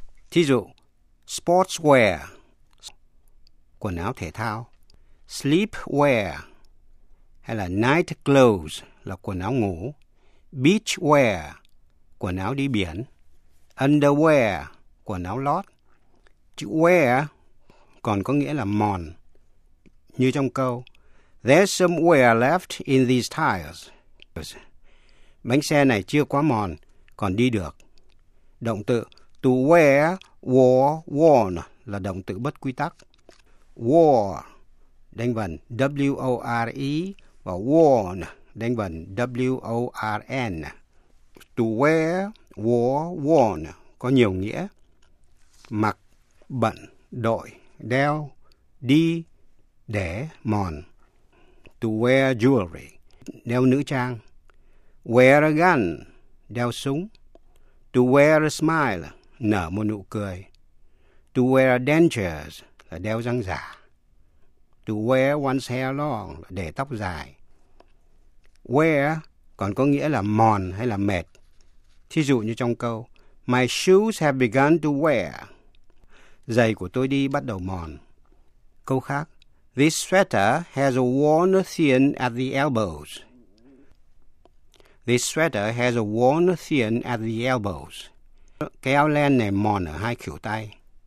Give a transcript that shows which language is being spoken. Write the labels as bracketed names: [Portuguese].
[Vietnamese] Thí dụ, sportswear, quần áo thể thao, sleepwear, hay là night clothes, là quần áo ngủ, beachwear, quần áo đi biển, underwear, quần áo lót. Chữ wear còn có nghĩa là mòn. Như trong câu, [English] there's some wear left in these tires. [Vietnamese] Bánh xe này chưa quá mòn, còn đi được. Động từ to wear, wore, worn là động từ bất quy tắc. Wore, đánh vần W-O-R-E và worn, đánh vần W-O-R-N. To wear, wore, worn có nhiều nghĩa. Mặc, bận, đội, đeo, đi, để, mòn. [English] To wear jewelry, [Vietnamese] đeo nữ trang. [English] Wear a gun, [Vietnamese] đeo súng. [English] To wear a smile, [Vietnamese] nở một nụ cười. [English] To wear dentures, [Vietnamese] là đeo răng giả. [English] To wear one's hair long, [Vietnamese] là để tóc dài. Wear còn có nghĩa là mòn hay là mệt. Thí dụ như trong câu, [English] my shoes have begun to wear. [Vietnamese] Giày của tôi đi bắt đầu mòn. Câu khác, [English] this sweater has a worn thin at the elbows. This sweater has a worn thin at the elbows. [Vietnamese] Cái áo len này mòn ở hai khuỷu tay.